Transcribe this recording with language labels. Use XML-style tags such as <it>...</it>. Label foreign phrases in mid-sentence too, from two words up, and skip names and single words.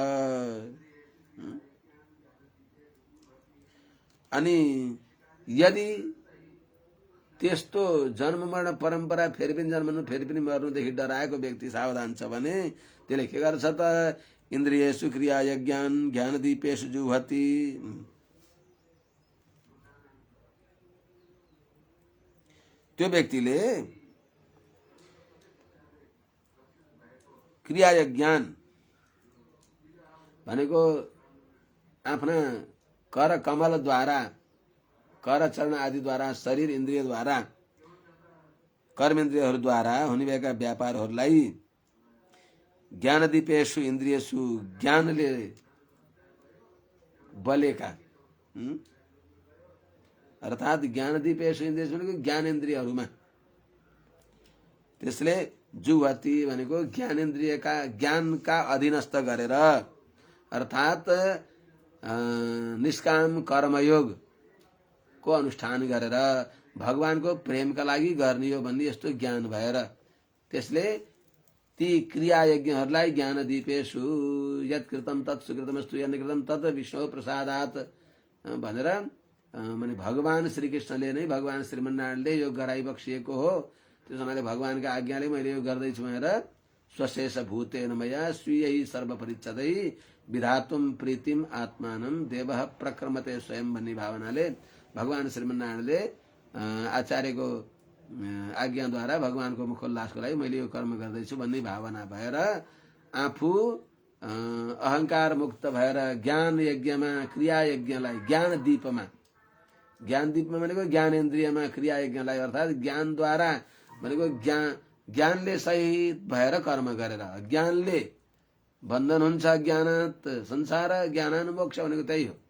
<ne>अनि यदि त्यस्तो जन्मबाट परम्परा फेरि पनि जन्मनु फेरि पनि मर्नुदेखि डराएको व्यक्ति सावधान छ भने त्यसले के गर्छ त,</ne> <sa>इन्द्रियेषु क्रिया यज्ञान ज्ञान दीपेषु जुहति।</sa> <ne>त्यो व्यक्तिले</ne> <sa>क्रिया यज्ञान</sa> <ne>भनेको आफ्ना कर कमलद्वारा, कर चरण आदिद्वारा, शरीर इन्द्रियद्वारा, कर्मेन्द्रियहरूद्वारा हुने भएका व्यापारहरूलाई</ne> <sa>ज्ञान दीपेषु इन्द्रियेषु,</sa> <ne>ज्ञानले बलेका, अर्थात्</ne> <sa>ज्ञान दीपेषु इन्द्रियेषु</sa> <ne>भनेको ज्ञानेन्द्रियहरूमा त्यसले जुहति भनेको ज्ञानेन्द्रियका ज्ञानका अधीनस्थ गरेर अर्थात् निष्काम कर्मयोग को अनुष्ठान गरेर भगवानको प्रेमका लागि गर्ने हो भन्ने यस्तो ज्ञान भएर त्यसले ती क्रिया यज्ञहरूलाई</ne> <sa>ज्ञान दीपेषु यत्कृतम तत् सुकृतमस्तु यन्कृतम तत् विष्णु प्रसादात्</sa> <ne>भनेर माने भगवान श्रीकृष्णले नै भगवान श्रीमन्नारायणले यो गराइ बक्सिएको हो। त्यस हुनाले भगवानका आज्ञाले मैले यो गर्दैछु भनेर</ne> <sa>स्वशेष भूतेन मया स्वीय सर्वपरिच्छदै विधातुम प्रीतिम आत्मानं देवः प्रक्रमते स्वयं</sa> <ne>भन्ने भावनाले भगवान श्रीमन्नारायणले आचार्यको आज्ञाद्वारा भगवानको मुखोल्लासको लागि मैले यो कर्म गर्दैछु भन्ने भावना भएर आफू अहंकार मुक्त भएर ज्ञान यज्ञमा क्रिया यज्ञलाई ज्ञान दीपमा भनेको ज्ञानेन्द्रियमा क्रिया यज्ञलाई अर्थात् ज्ञानद्वारा भनेको ज्ञानले सहित भएर कर्म गरेर ज्ञानले बन्धन हुन्छ</ne> <sa>ज्ञानात् संसार ज्ञानानुमोक्ष</sa> <ne>भनेको त्यही हो।</ne>